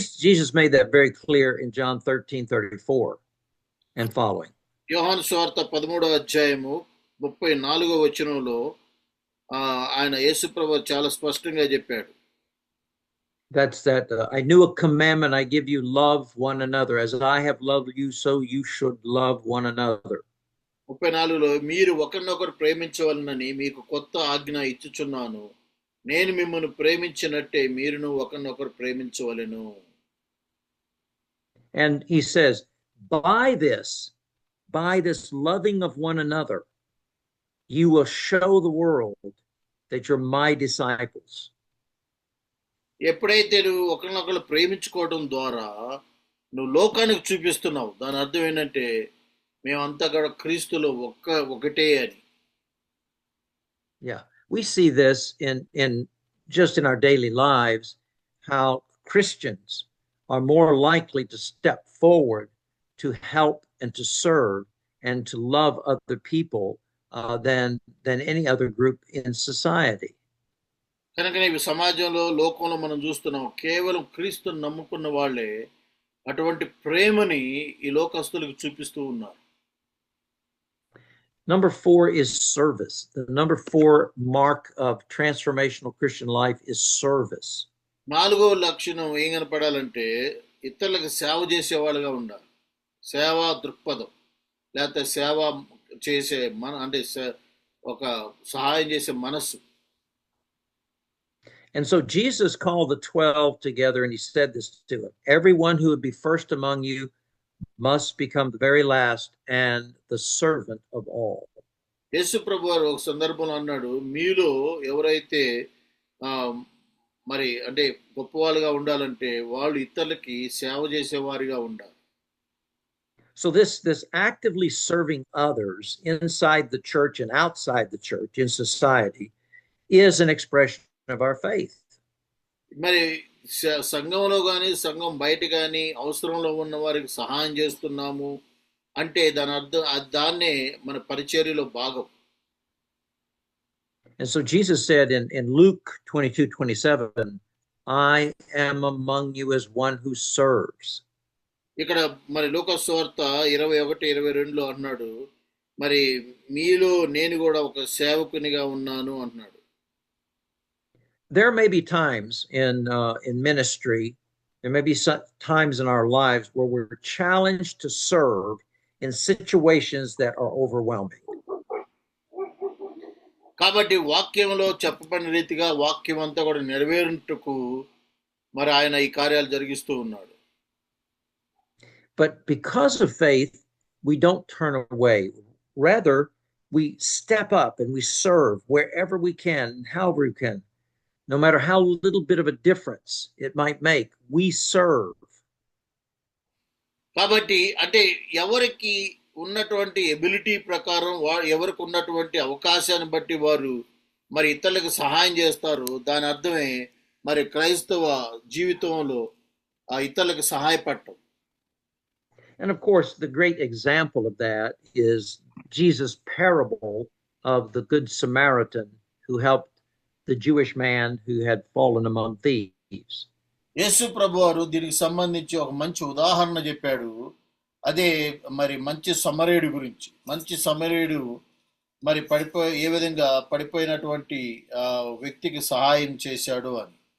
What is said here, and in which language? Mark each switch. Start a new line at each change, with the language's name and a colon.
English: Jesus made that very clear in John 13:34 and following.
Telugu: యోహాను సువార్త 13వ అధ్యాయము 34వ వచనంలో ఆయన యేసు ప్రభు చాలా స్పష్టంగా చెప్పాడు.
English: That's that I knew a commandment I give you, love one another as I have loved you, so you should love one another.
Telugu: 34లో మీరు ఒకరినొకరు ప్రేమించవలనని మీకు కొత్త ఆజ్ఞ ఇచ్చుచున్నాను, నేను మిమ్మల్ని ప్రేమించినట్టే మీరును ఒకరినొకరు ప్రేమించవలెను.
English: And he says, by this loving of one another, you will show the world that you're my disciples.
Telugu: ఎప్పుడైతే నువ్వు ఒకరినొకరు ప్రేమించుకోవడం ద్వారా నువ్వు లోకానికి చూపిస్తున్నావు, దాని అర్థం ఏంటంటే మేమంతా కూడా క్రీస్తులో ఒకటే అని.
English: Yeah, we see this in just in our daily lives, how Christians are more likely to step forward to help and to serve and to love other people than any other group in society.
Telugu: కనుక ఇవి సమాజంలో లోకంలో మనం చూస్తున్నాం, కేవలం క్రీస్తుని నమ్ముకున్న వాళ్ళే అటువంటి ప్రేమని ఈ లోకస్తులకు చూపిస్తూ ఉన్నారు.
English: Number 4 is service. The number 4 mark of transformational Christian life is service.
Telugu: నాలుగో లక్షణం ఏం కనపడాలంటే ఇతరులకు సేవ చేసేవాళ్ళుగా ఉండాలి. సేవా దృక్పథం లేకపోతే సేవ చేసే అంటే ఒక సహాయం చేసే మనస్సు.
English: And so Jesus called the 12 together and he said this to them: everyone who would be first among you must become the very last and the servant of all.
Telugu: యేసు ప్రభు వారు ఒక సందర్భంలో అన్నాడు, మీలో ఎవరైతే మరి అంటే గొప్పవాళ్ళుగా ఉండాలంటే వాళ్ళు ఇతరులకి సేవ చేసేవారిగా ఉండాలి.
English: So this actively serving others inside the church and outside the church in society is an expression of our faith.
Telugu: మరి సంఘంలో కానీ సంఘం బయట కానీ అవసరంలో ఉన్న వారికి సహాయం చేస్తున్నాము అంటే దాని అర్థం దాన్నే మన పరిచర్యలో భాగం.
English: And so Jesus said in Luke 22:27, I am among you as one who serves.
Telugu: ఇక్కడ మరి లూకా సువార్త 21:22లో అన్నాడు, మరి మీలో నేను కూడా ఒక సేవకునిగా ఉన్నాను అన్నాడు.
English: There may be times in ministry, there may be times in our lives where we're challenged to serve in situations that are overwhelming.
Telugu: కాబట్టి వాక్యంలో చెప్పబడిన రీతిగా వాక్యం అంతా కూడా నెరవేరుటకు మరి ఆయన ఈ కార్యాలు జరిగిస్తూ ఉన్నాడు.
English: But because of faith, we don't turn away. Rather, we step up and we serve wherever we can, however we can. No matter how little bit of a difference it might make, we serve.
Telugu: కాబట్టి అంటే ఎవరికి ఉన్నటువంటి ability ప్రకారం ఎవరికి ఉన్నటువంటి అవకాశాన్ని బట్టి వారు మరి ఇతరులకు సహాయం చేస్తారు. దాని అర్థమే మరి క్రైస్తవ జీవితంలో ఇతరులకు సహాయపడటం.
English: And of course, the great example of that is Jesus' parable of the Good Samaritan who helped the Jewish man who had fallen among thieves.
Telugu: యేసు ప్రభువారు దీనికి సంబంధించి ఒక మంచి ఉదాహరణ చెప్పాడు. అదే మరి మంచి సమరయుడి గురించి. మంచి సమరయుడు మరి ఏ విధంగా పడిపోయినటువంటి వ్యక్తికి సహాయం చేశాడు అని.